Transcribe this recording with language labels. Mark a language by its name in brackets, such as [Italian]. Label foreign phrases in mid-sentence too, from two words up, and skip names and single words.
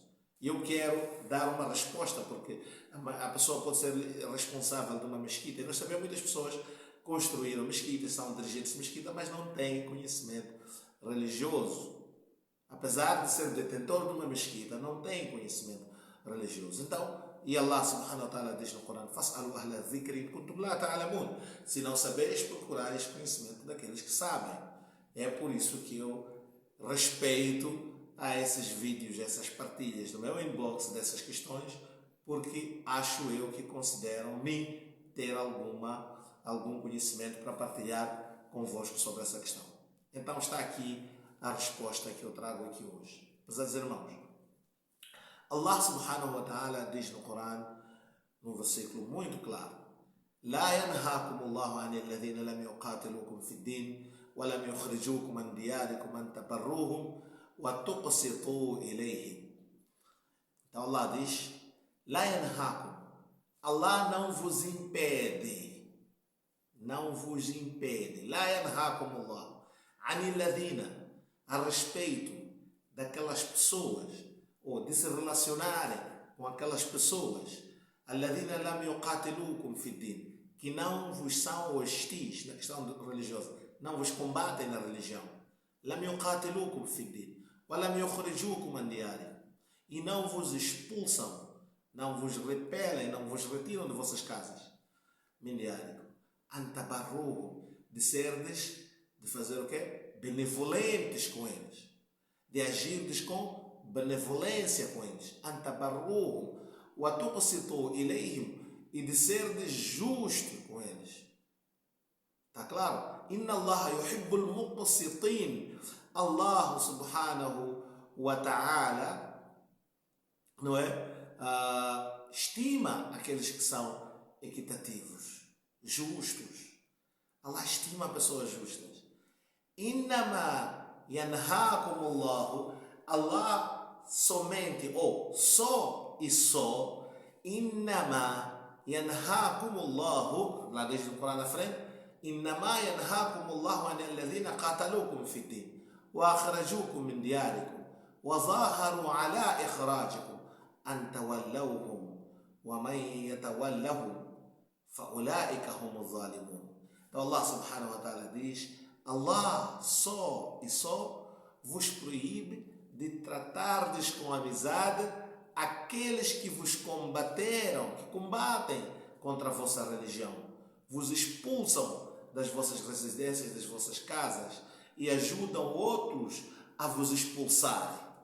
[Portuguese] E eu quero dar uma resposta, porque a pessoa pode ser responsável de uma mesquita. Nós sabemos que muitas pessoas construíram mesquitas, são dirigentes de mesquita, mas não têm conhecimento religioso. Apesar de ser detentor de uma mesquita, não têm conhecimento religioso. Então, e [Arabic] الله سبحانه وتعالى [Portuguese] diz no Corão: [Arabic] "فاسألوا أهل الذكر إن كنتم لا تعلمون." [Portuguese] Se não sabeis, procurais conhecimento daqueles que sabem. É por isso que eu respeito a esses vídeos, essas partilhas no meu inbox dessas questões, porque acho eu que consideram-me ter algum conhecimento para partilhar convosco sobre essa questão. Então está aqui a resposta que eu trago aqui hoje. Prezados irmãos, [Arabic] الله سبحانه وتعالى [Portuguese] diz no Corão, num versículo muito claro: [Arabic] "لا ينهاكم الله عن الذين لم يقاتلوكم في الدين ولم يخرجوكم من دياركم أن تبروهم وتقسطوا إليهم." [Portuguese] Então Allah diz: [Arabic] "لا ينهاكم." [Portuguese] Allah não vos impede. Não vos impede. [Arabic] لا ينهاكم الله عن الذين, [Portuguese] a respeito daquelas pessoas, ou de se relacionarem com aquelas pessoas, [Arabic] الذين لم يقاتلوكم في الدين, [Portuguese] que não vos são hostis na questão religiosa, não vos combatem na religião. [Arabic] لم يقاتلوكم في الدين ولم يخرجوكم من دياركم, [Portuguese] e não vos expulsam, não vos repelem, não vos retiram de vossas casas. [Arabic] من دياركم أن تبروهم, [Portuguese] de serdes, de fazer o quê? Benevolentes com eles, de agirdes com benevolência com eles, [Arabic] أن تبروهم وتقسطوا إليهم, [Portuguese] e de ser justo com eles. Está claro? [Arabic] إن الله يحب المقسطين. الله سبحانه وتعالى, [Portuguese] não é? Estima aqueles que são equitativos, justos. Allah estima pessoas justas. [Arabic] إنما ينهاكم الله. [Portuguese] Allah somente, ou só e só. [Arabic] إنما ينهاكم الله. [Portuguese] Lá desde o Corão na frente. [Arabic] إنما ينهاكم الله عن الذين قاتلوكم في الدين وأخرجوكم من دياركم وظاهروا على إخراجكم أن تولوهم ومن يتولهم فأولئك هم الظالمون. [Portuguese] Então [Arabic] الله سبحانه وتعالى [Portuguese] diz: Allah só e só vos proíbe de tratardes com amizade aqueles que vos combateram, que combatem contra a vossa religião, vos expulsam das vossas residências, das vossas casas e ajudam outros a vos expulsarem.